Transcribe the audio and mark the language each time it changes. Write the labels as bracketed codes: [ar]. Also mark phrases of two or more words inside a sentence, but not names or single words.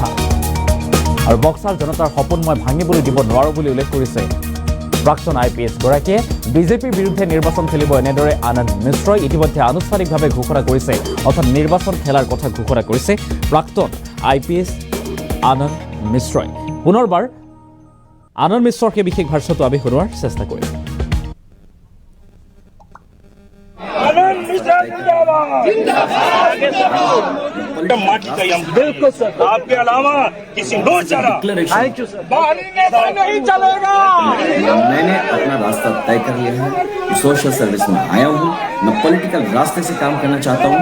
[as] আৰু বক্সাৰ জনতাৰ সপোন মই ভাঙিবলৈ দিব নোৱাৰোঁ বুলি উল্লেখ কৰিছে প্ৰাক্তন IPS গৰাকীয়ে। বিজেপিৰ বিৰুদ্ধে নিৰ্বাচন খেলিব এনেদৰে আনন্দ মিশ্ৰই ইতিমধ্যে আনুষ্ঠানিকভাৱে ঘোষণা কৰিছে, অৰ্থাৎ নিৰ্বাচন খেলাৰ কথা ঘোষণা কৰিছে প্ৰাক্তন IPS আনন্দ মিশ্ৰই। পুনৰবাৰ আনন্দ মিশ্ৰৰ সেই বিশেষ ভাষ্যটো আমি শুনোৱাৰ চেষ্টা কৰিম। [hi] बिल्कुल सर, आपके अलावा किसी को चारा नहीं चलेगा। मैंने अपना रास्ता तय कर लिया है। [en] social service [hi] में आया हूँ, मैं पॉलिटिकल रास्ते से काम करना चाहता हूँ।